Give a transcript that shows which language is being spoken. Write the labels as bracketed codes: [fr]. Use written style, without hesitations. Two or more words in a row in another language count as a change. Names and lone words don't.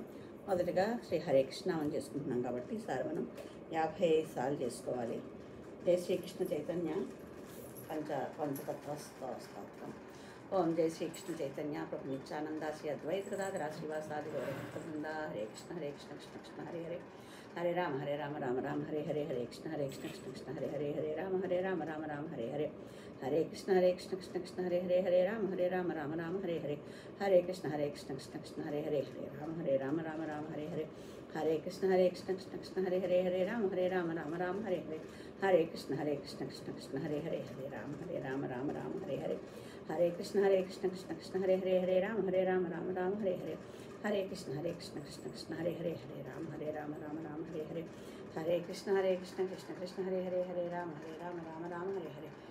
[te] మొదటిగా శ్రీ హరే కృష్ణ నామం చేసుకుంటున్నాం కాబట్టి ఈసారి మనం 55 సార్లు చేసుకోవాలి. జై శ్రీకృష్ణ చైతన్య పంచతత్వస్తోత్రం. ఓం జై శ్రీకృష్ణ చైతన్య ప్రభు నిత్యానంద శ్రీ అద్వైత గదాధర శ్రీవాసాది గౌరవృంద. [sa] హరే కృష్ణ కృష్ణ కృష్ణ హరే హరే, హరే రామ రామ రామ హరే హరే, హరే కృష్ణ కృష్ణ కృష్ణ హరే హరే, హరే రామ రామ హరే హరే, హరే కృష్ణ కృష్ణ కృష్ణ హరే హరే, హరే రామ రామ హరే హరే, హరే కృష్ణ కృష్ణ కృష్ణ హరే హరే, హరే రామ రామ హరే హరే, హరే కృష్ణ కృష్ణ కృష్ణ హరే హరే, హరే రామ రామ హరే హరే, హరే కృష్ణ కృష్ణ కృష్ణ హరే హరే, హరే రామ రామ హరే హరే, హరే కృష్ణ కృష్ణ కృష్ణ హరే హరే, హరే రామ రామ హరే హరే, హరే కృష్ణ కృష్ణ కృష్ణ హరే హరే, హరే రామ రామ హరే హరే, హరే కృష్ణ కృష్ణ కృష్ణ హరే హరే, హరే రామ రామ హరే హరే,